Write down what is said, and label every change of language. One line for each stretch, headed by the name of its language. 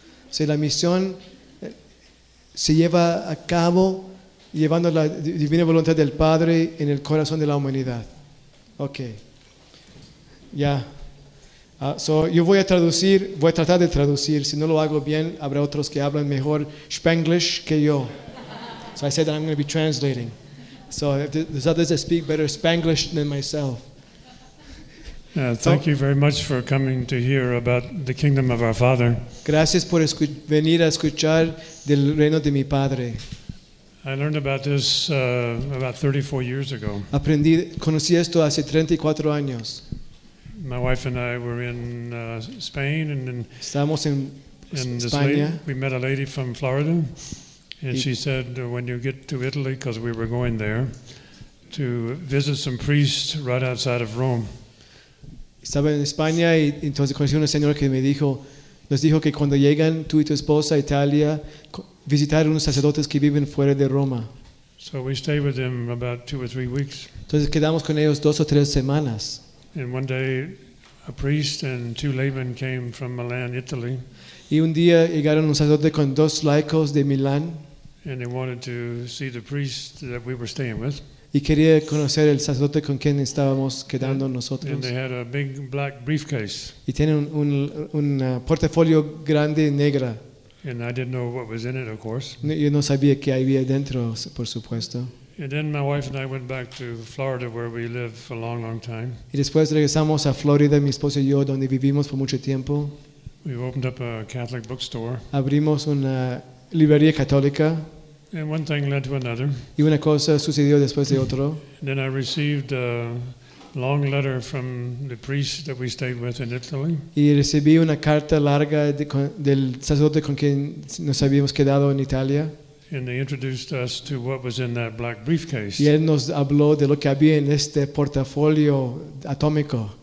Spanish: O sea, la misión se lleva a cabo llevando la divina voluntad del Padre en el corazón de la humanidad. Ok. Ya. Yo voy a traducir, voy a tratar de traducir. Si no lo hago bien, habrá otros que hablan mejor Spanglish que yo.
English: So I said that I'm going to be translating. So there's others that speak better Spanglish than myself. Thank you very much for coming to hear about the kingdom of our Father.
Spanish: Gracias por venir a escuchar del reino de mi Padre.
English: I learned about this about 34 years ago.
Spanish: Conocí esto hace 34 años.
English: My wife and I were in Spain, and then
Spanish: estamos en España.
English: We met a lady from Florida, and she said, "When you get to Italy, because we were going there to visit some priests right outside of Rome."
Spanish: Estaba en España y entonces conocí una señora que nos dijo que cuando llegan tú y tu esposa a Italia visitar unos sacerdotes que viven fuera de Roma.
English: So we stayed with them about 2 or 3 weeks.
Spanish: Entonces quedamos con ellos 2 o 3 semanas.
English: And one day, a priest and 2 laymen came from Milan, Italy.
Spanish: Y un día llegaron un sacerdote con 2 laicos de Milán.
English: And they wanted to see the priest that we were staying with.
Spanish: Y quería conocer el sacerdote con quien estábamos quedando nosotros.
English: And they had a big black briefcase.
Spanish: Y tenían un portafolio grande negra.
English: And I didn't know what was in it, of course.
Spanish: Yo no sabía qué había dentro, por supuesto.
English: And then my wife and I went back to Florida, where we lived for a long, long time.
Spanish: Y después regresamos a Florida, mi esposa y yo, donde vivimos por mucho tiempo.
English: We opened up a Catholic bookstore.
Spanish: Abrimos una librería católica.
English: And one thing led to another.
Spanish: Y una cosa sucedió después de otro.
English: And then I received a long letter from the priest that we stayed with in Italy.
Spanish: Y recibí una carta larga del sacerdote con quien nos habíamos quedado en Italia.
English: And they introduced us to what was in that black briefcase.
Spanish: Y él nos habló de lo que había en este portafolio atómico.